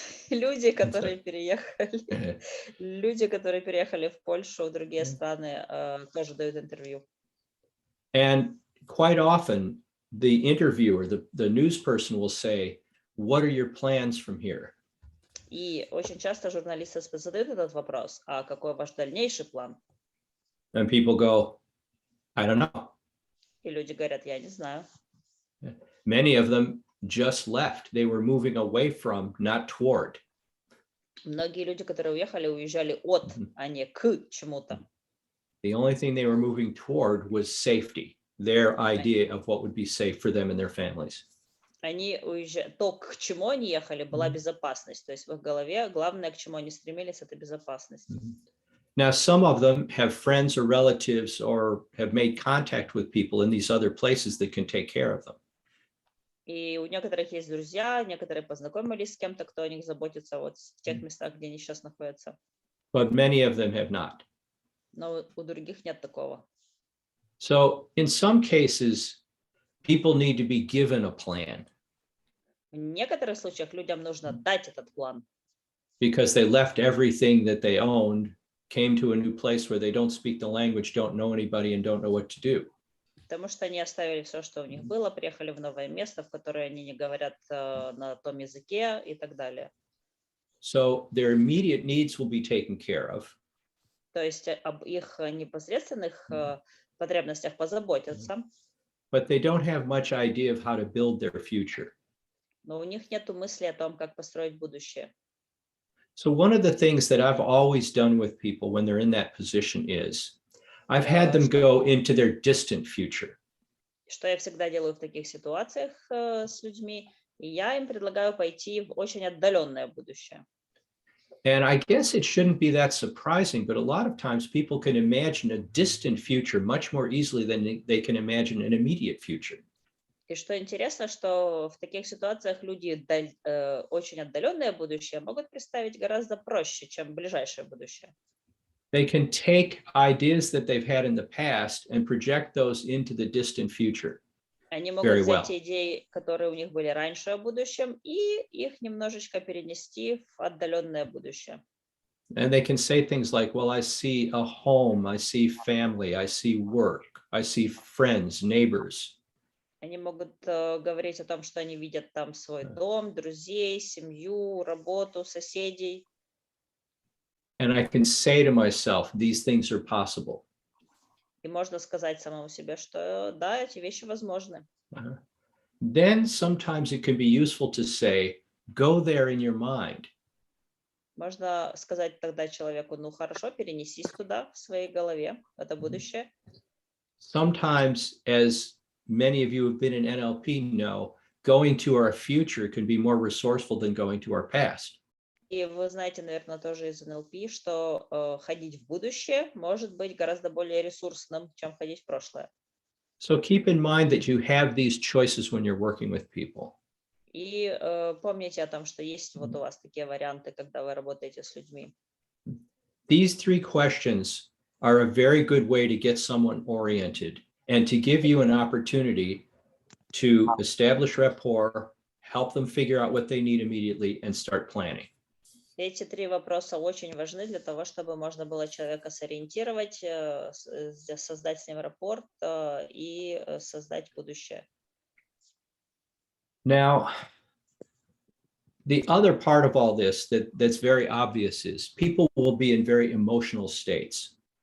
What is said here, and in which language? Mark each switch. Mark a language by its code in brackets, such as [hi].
[ru] Люди, которые переехали в Польшу, в другие страны, тоже дают интервью. [en] And quite often, the interviewer, the news person will say, "What are your plans from here?" [ru] И очень часто журналисты задают этот вопрос: а какой ваш дальнейший план? [en] And people go, "I don't know." [ru] И люди говорят: я не знаю. [en] Many of them just left. They were moving away from, not toward. [ru] Многие люди, которые уезжали от, а не к чему-то. [en] The only thing they were moving toward was safety, their idea of what would be safe for them and their families. [ru] Они уезжали, то, к чему они ехали, была безопасность. То есть в их голове главное, к чему они стремились, это безопасность. [en] Now, some of them have friends or relatives or have made contact with people in these other places that can take care of them. [ru] И у некоторых есть друзья, некоторые познакомились с кем-то, кто о них заботится вот в тех местах, где они сейчас находятся. [en] But many of them have not. [ru] Но у других нет такого. [en] So in some cases, people need to be given a plan. [ru] В некоторых случаях людям нужно дать этот план. [en] Because they left everything that they owned, came to a new place where they don't speak the language, don't know anybody, and don't know what to do. [ru] Потому что они оставили все, что у них было, приехали в новое место, в которое они не говорят на том языке и так далее. [en] So their immediate needs will be taken care of. [ru] То есть об их непосредственных потребностях позаботятся. [en] But they don't have much idea of how to build their future. [ru] Но у них нет мысли о том, как построить будущее. [en] So one of the things that I've always done with people when they're in that position is I've had them go into their distant future. [ru] Что я всегда делаю в таких ситуациях с людьми, и я им предлагаю пойти в очень отдаленное будущее. [en] And I guess it shouldn't be that surprising, but a lot of times people can imagine a distant future much more easily than they can imagine an immediate future. [ru] И что интересно, что в таких ситуациях люди очень отдаленное будущее могут представить гораздо проще, чем ближайшее будущее. [en] They can take ideas that they've had in the past and project those into the distant future. [ru] Они могут взять идеи, которые у них были раньше о будущем, и их немножечко перенести в отдаленное будущее. [en] And they can say things like, well, I see a home, I see family, I see work, I see friends, neighbors. [ru] Они могут говорить о том, что они видят там свой дом, друзей, семью, работу, соседей. [en] And I can say to myself, these things are possible. [ru] И можно сказать самому себе, что да, эти вещи возможны. [en] Then sometimes it can be useful to say, go there in your mind. [ru] Можно сказать тогда человеку, ну хорошо, перенесись туда в своей голове, в это будущее. [en] Sometimes, as many of you who have been in NLP know, going to our future can be more resourceful than going to our past. [ru] И вы знаете, наверное, тоже из НЛП, что ходить в будущее может быть гораздо более ресурсным, чем ходить в прошлое. [en] So keep in mind that you have these choices when you're working with people. [ru] И помните о том, что есть вот у вас такие варианты, когда вы работаете с людьми. [en] These three questions are a very good way to get someone oriented and to give you an opportunity to establish rapport, help them figure out what they need immediately, and start planning. [ru] Эти три вопроса очень важны для того, чтобы можно было человека сориентировать, создать с ним рапорт и создать будущее. [en] Now, the other part of all this that's very obvious is people will be in very emotional states.